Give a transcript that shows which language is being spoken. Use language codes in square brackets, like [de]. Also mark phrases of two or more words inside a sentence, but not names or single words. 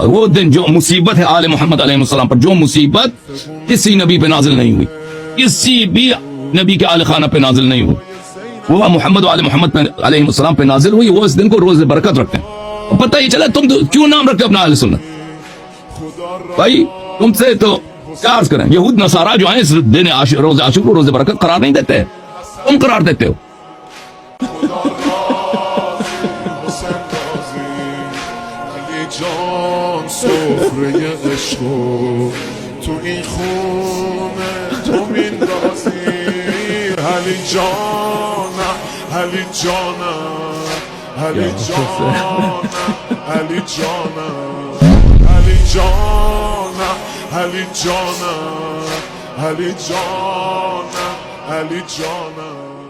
[ur] وہ دن جو مصیبت ہے آل محمد [ar] علیہ السلام [ur] پر, جو مصیبت کسی نبی پہ نازل نہیں ہوئی, کسی بھی نبی کے آل خانہ پہ نازل نہیں ہوئی, وہ محمد و آل محمد [ar] علیہ السلام [ur] پہ نازل ہوئی. وہ اس دن کو روز برکت رکھتے ہیں. پتہ ہی چلا تم کیوں نام رکھتے اپنا اہل سنت بھائی. تم سے تو کیا عرض کریں, یہود نصارہ جو ہیں اس دن روز عاشور کو روز برکت قرار نہیں دیتے, تم قرار دیتے ہو. [fa] جان سفره عشق تو این خونه تو میندازی علی جانم, علی جانم, علی جانم, علی جانم, علی جانم, علی جانم, علی جانم, علی جانم.